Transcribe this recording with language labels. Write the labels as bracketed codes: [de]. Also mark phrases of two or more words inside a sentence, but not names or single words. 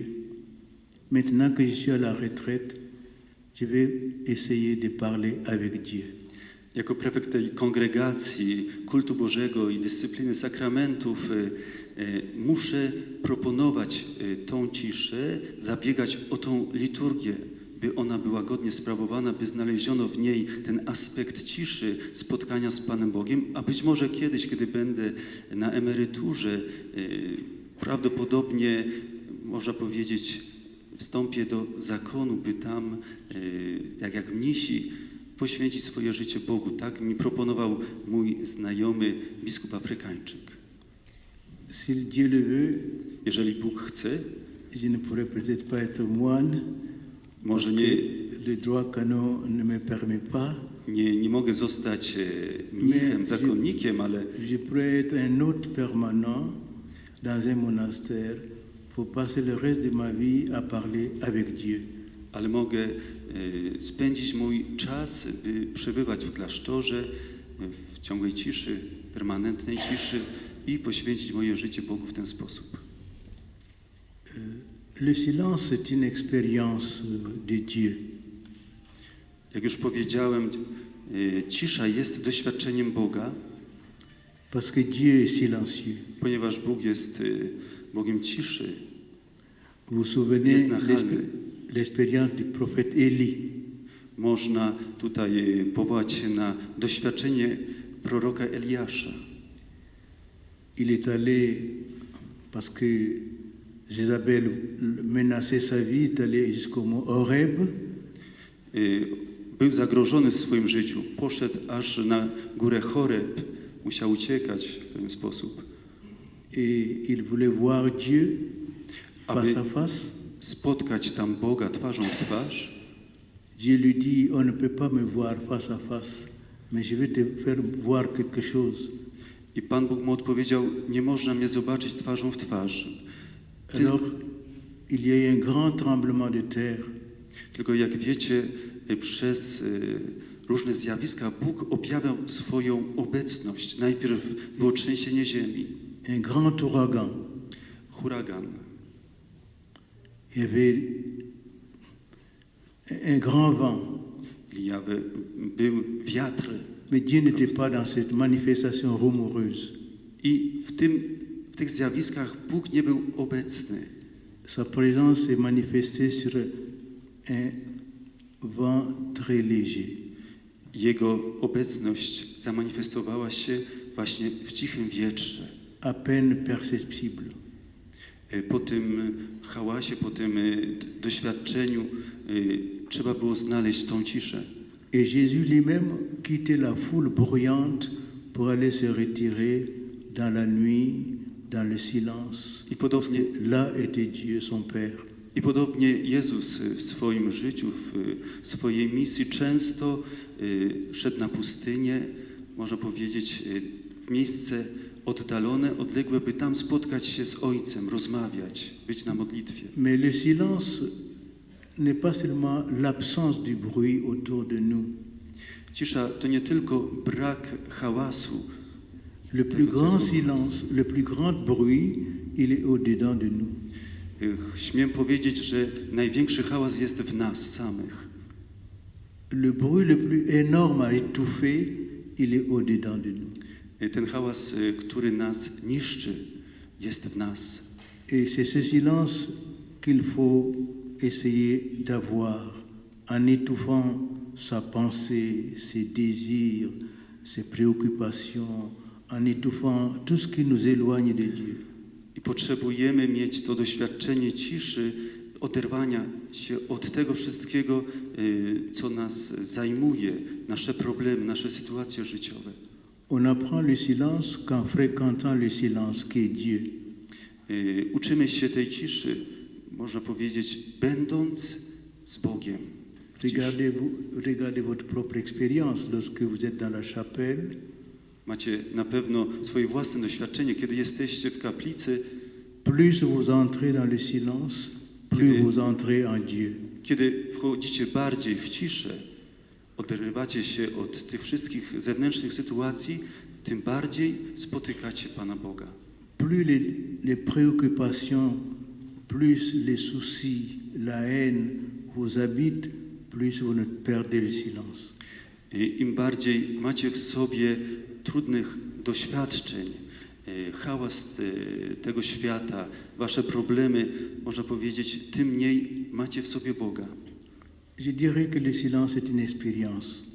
[fr] Maintenant que je suis à la retraite, je vais essayer de parler avec Dieu. [pl] Jako prefekt tej kongregacji kultu Bożego i dyscypliny sakramentów muszę proponować tą ciszę, zabiegać o tą liturgię, by ona była godnie sprawowana, by znaleziono w niej ten aspekt ciszy, spotkania z Panem Bogiem, a być może kiedyś, kiedy będę na emeryturze, prawdopodobnie, można powiedzieć, wstąpię do zakonu, by tam, jak mnisi, poświęcić swoje życie Bogu. Tak mi proponował mój znajomy biskup Afrykańczyk. [fr] Si Dieu le veut, [pl] Jeżeli Bóg chce, [fr] je ne pourrais peut-être pas être moine, [pl] może [fr] parce que le droit canon ne me permet pas. [pl] nie mogę zostać mnichem, zakonnikiem, ale [fr] Je pourrais être un hôte permanent dans un monastère pour passer le reste de ma vie à parler avec Dieu. [pl] ale mogę spędzić mój czas, by przebywać w klasztorze, w ciągłej ciszy, permanentnej ciszy i poświęcić moje życie Bogu w ten sposób. [fr] Le silence est une expérience de Dieu. [pl] Jak już powiedziałem, cisza jest doświadczeniem Boga, [fr] Parce que Dieu est silencieux. [pl] ponieważ Bóg jest Bogiem ciszy. [fr] Vous vous souvenez [pl] Jest nachalny. [fr] l'expérience du prophète Élie. [pl] Można tutaj powołać się na doświadczenie proroka Eliasza. [fr] Il est allé, parce que Jézabel menaçait sa vie, il est allé jusqu'au mont Horeb. [pl] Był zagrożony w swoim życiu. Poszedł aż na górę Choreb. Musiał uciekać w pewien sposób. [fr] Et il voulait voir Dieu face à face. [pl] Spotkać tam Boga twarzą w twarz. [fr] Dieu lui dit, on ne peut pas me voir face à face, mais je vais te faire voir quelque chose. [pl] I Pan Bóg mu odpowiedział, nie można mnie zobaczyć twarzą w twarz. [fr] Alors, il y a eu un grand tremblement de terre. [pl] Tylko jak wiecie, przez różne zjawiska Bóg objawiał swoją obecność. Najpierw było trzęsienie ziemi, [fr] Un grand ouragan. [pl] huragan. [fr] Il y avait un grand vent. [pl] Był wiatr. [fr] Mais Dieu n'était pas dans cette manifestation rumoureuse. [pl] I w tych zjawiskach Bóg nie był obecny. [fr] Sa présence s'est manifestée sur un vent très léger. [pl] Jego obecność zamanifestowała się właśnie w cichym wietrze. [fr] À peine perceptible. [pl] Po tym hałasie, po tym doświadczeniu trzeba było znaleźć tą ciszę. [fr] Et Jésus lui-même quittait la foule bruyante pour aller se retirer dans la nuit, dans le silence. [pl] I podobnie, [fr] Là était Dieu, son Père. [pl] I podobnie Jezus w swoim życiu, w swojej misji często szedł na pustynię, można powiedzieć, w miejsce oddalone, odległe, by tam spotkać się z Ojcem, rozmawiać, być na modlitwie. [fr] Mais le silence n'est pas seulement l'absence du bruit autour de nous. [pl] Cisza to nie tylko brak hałasu. [fr] Le plus grand silence, le plus grand bruit, il est au-dedans de nous. [pl] Śmiem powiedzieć, że największy hałas jest w nas samych. [fr] Le bruit le plus énorme à étouffer, il est au-dedans de nous. [pl] Ten hałas, który nas niszczy, jest w nas. [fr] Et c'est ce silence qu'il faut essayer d'avoir en étouffant sa pensée, ses désirs, ses préoccupations, en étouffant tout ce qui nous éloigne de Dieu. [pl] I potrzebujemy mieć to doświadczenie ciszy, oderwania się od tego wszystkiego, co nas zajmuje, nasze problemy, nasze sytuacje życiowe. [fr] On apprend le silence qu'en fréquentant le silence qui est Dieu. [pl] Uczymy się tej ciszy, można powiedzieć, będąc z Bogiem. [fr] Regardez votre propre expérience lorsque vous êtes dans la chapelle. [pl] Macie na pewno swoje własne doświadczenie, kiedy jesteście w kaplicy. [fr] Plus vous entrez dans le silence, plus vous entrez en Dieu. [pl] Kiedy wchodzicie bardziej w ciszę, oderwacie się od tych wszystkich zewnętrznych sytuacji, tym bardziej spotykacie Pana Boga. [fr] Plus les préoccupations plus les soucis, la haine vous habitent, plus vous ne perdez le silence. [pl] Im bardziej macie w sobie trudnych doświadczeń, hałas tego świata, wasze problemy, można powiedzieć, tym mniej macie w sobie Boga. [fr] Je dirais que le silence est une expérience de